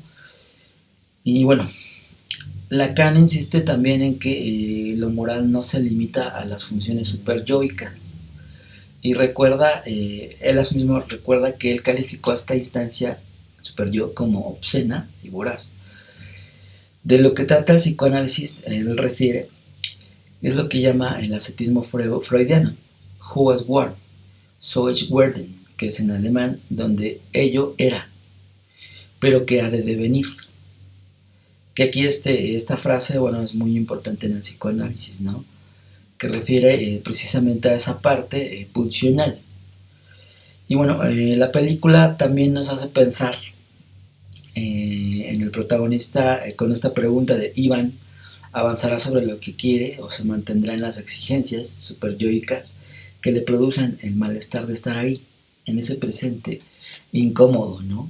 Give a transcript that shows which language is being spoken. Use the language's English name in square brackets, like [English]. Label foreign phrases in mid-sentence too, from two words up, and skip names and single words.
[Spanish] Y bueno, Lacan insiste también en que lo moral no se limita a las funciones superyoicas. Y recuerda, él a sí mismo recuerda que él calificó a esta instancia superyo como obscena y voraz. De lo que trata el psicoanálisis, él refiere, es lo que llama el ascetismo freudiano, [German] who was war, so ich werden, [Spanish] que es en alemán, donde ello era, pero que ha de devenir. Que aquí esta frase, bueno, es muy importante en el psicoanálisis, ¿no? Que refiere precisamente a esa parte pulsional. Y bueno, la película también nos hace pensar en el protagonista con esta pregunta de Iván, ¿avanzará sobre lo que quiere o se mantendrá en las exigencias superyoicas que le producen el malestar de estar ahí, en ese presente incómodo, ¿no?